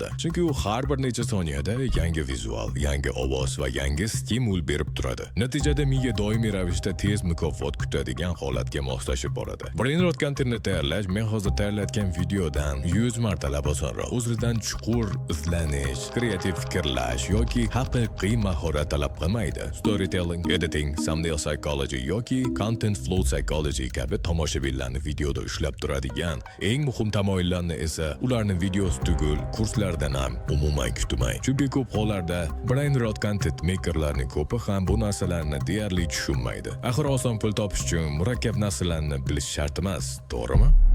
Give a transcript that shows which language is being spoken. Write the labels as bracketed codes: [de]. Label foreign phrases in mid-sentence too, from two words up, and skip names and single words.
[uz] Chunki u har bir necha soniyada yangi vizual, yangi ovoz va yangi stimul berib turadi. Natijada miya doimiy ravishda tez mukofot kutadigan holatga moslashib boradi. Brainrot kontentni tayyorlash men hozir tayyorlayotgan videodan 100 martalab osonroq. O'zidan chuqur izlanish, kreativ fikrlash yoki haqiqiy mahorat talab qilmaydi. [en] Storytelling, editing, thumbnail psychology [uz] yoki [en] content flow psychology [uz] kabi tomoshabinlarni videoda ushlab turadigan eng muhim tamoyillarni esa ularni videosi tugul kurslardan ham umuman kutmang. Chunki ko'p hollarda [en] Brainrot content makerlarning [uz] ko'pi ham bu narsalarni deyarli tushunmaydi. Axir oson pul topish uchun murakkab narsalarni bilish shart emas, to'g'rimi?